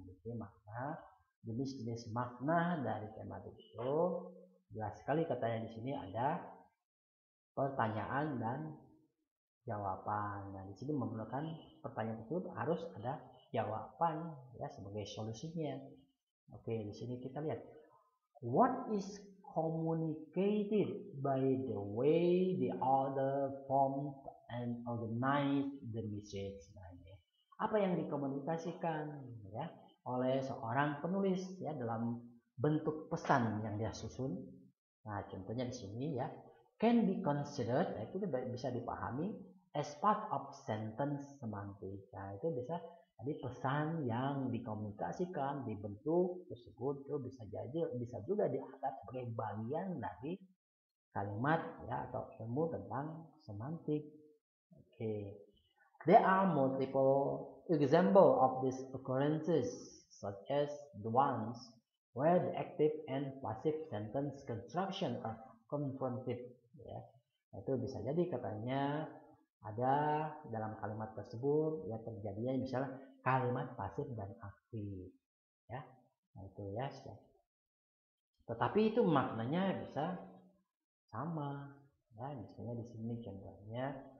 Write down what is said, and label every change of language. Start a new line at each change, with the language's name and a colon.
Indonesian: Jadi makna, jenis-jenis makna dari tematik itu jelas sekali katanya di sini ada pertanyaan dan jawaban. Nah, di sini memerlukan pertanyaan itu harus ada jawaban, ya, sebagai solusinya. Oke, di sini kita lihat
English: what is communicated by the way the other formed and organize the message.
Indonesian: Nah, ini apa yang dikomunikasikan, ya, oleh seorang penulis, ya, dalam bentuk pesan yang dia susun. Nah, contohnya di sini, ya,
English: can be considered,
Indonesian: nah, itu bisa dipahami
English: as part of sentence semantic.
Indonesian: Nah, itu bisa jadi pesan yang dikomunikasikan di bentuk tersebut itu bisa juga dianggap sebagai bagian dari kalimat, ya, atau ilmu tentang semantik. Oke.
English: There are multiple examples of these occurrences, such as the ones where the active and passive sentence construction are confronted, ya.
Indonesian: Itu bisa jadi katanya ada dalam kalimat tersebut, ya, terjadinya misalnya kalimat pasif dan aktif, ya. Nah, itu, ya. Tetapi itu maknanya bisa sama, ya. Misalnya di sini contohnya